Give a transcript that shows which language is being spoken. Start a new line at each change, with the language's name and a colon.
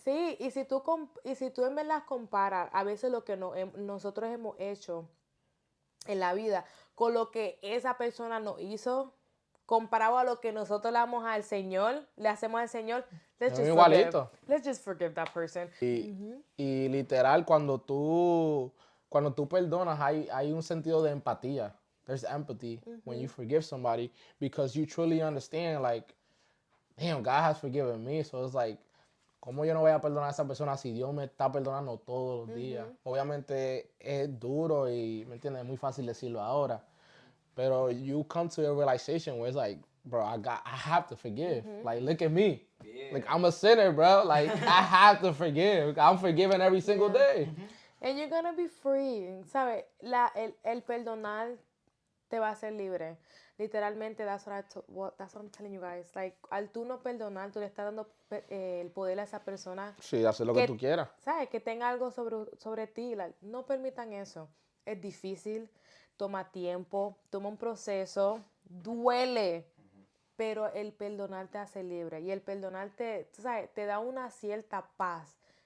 Spanish: Sí, y si tú en verdad comparas a veces lo que nosotros hemos hecho en la vida con lo que esa persona nos hizo, comparado a lo que nosotros le hacemos al Señor,
English: let's just forgive that person.
Spanish: Y literal, cuando tú perdonas, hay un sentido de empatía.
English: There's empathy when you forgive somebody because you truly understand, like, damn, God has forgiven me. So it's like,
Spanish: ¿cómo yo no voy a perdonar a esa persona si Dios me está perdonando todos los días? Obviamente es duro y, ¿me entiendes? Es muy fácil decirlo ahora.
English: Pero you come to a realization where it's like, bro, I have to forgive. Like, look at me. Yeah. Like, I'm a sinner, bro. Like, I have to forgive. I'm forgiven every single day. And you're gonna be free. ¿Sabes?
Spanish: El perdonar te va a hacer libre.
English: Literalmente, that's what I'm telling you guys.
Spanish: Like, al tú no perdonar, tú le estás dando el poder a esa persona. Sí, hacer lo que tú quieras. ¿Sabes? Que tenga algo sobre ti. Like, no permitan eso. Es difícil, toma tiempo, toma un proceso, duele. Pero el perdonar te hace libre. Y el perdonarte, tú sabes, te da una cierta paz